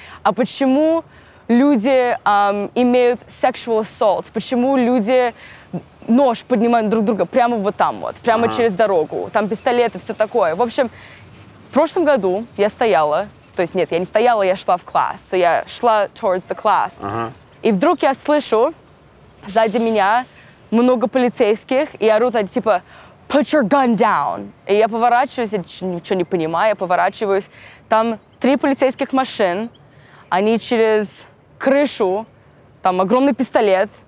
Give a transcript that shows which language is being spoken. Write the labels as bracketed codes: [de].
[ru] А почему люди имеют [en] sexual assault? [ru] Почему люди нож поднимают друг друга прямо вот там вот, прямо через дорогу? Там пистолеты, все такое. В общем, в прошлом году я стояла, то есть нет, я не стояла, я шла в класс. [en] So [ru] я шла [en] towards the class. [ru] И вдруг я слышу сзади меня много полицейских, и орут типа [en] «Put your gun down!» [ru] И я поворачиваюсь, я ничего не понимаю, я поворачиваюсь. Там 3 полицейских машин, они через крышу, там огромный пистолет.